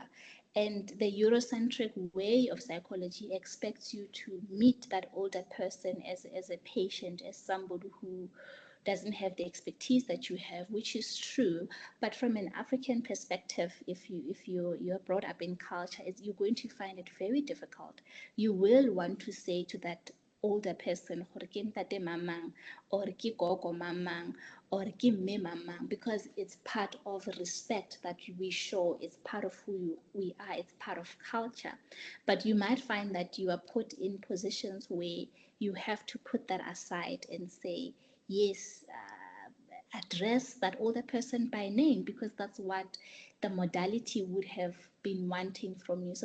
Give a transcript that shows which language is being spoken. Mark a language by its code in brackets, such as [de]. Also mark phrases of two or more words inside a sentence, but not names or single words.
[en] And the Eurocentric way of psychology expects you to meet that older person as a patient, as somebody who doesn't have the expertise that you have, which is true. But from an African perspective, if you're brought up in culture, you're going to find it very difficult. You will want to say to that older person, [tn] gore ke ntate mamang, or ke gogo mamang, or ke mme mamang, [en] because it's part of respect that we show. It's part of who we are. It's part of culture. But you might find that you are put in positions where you have to put that aside and say, yes, address that older person by name, because that's what the modality would have been wanting from you.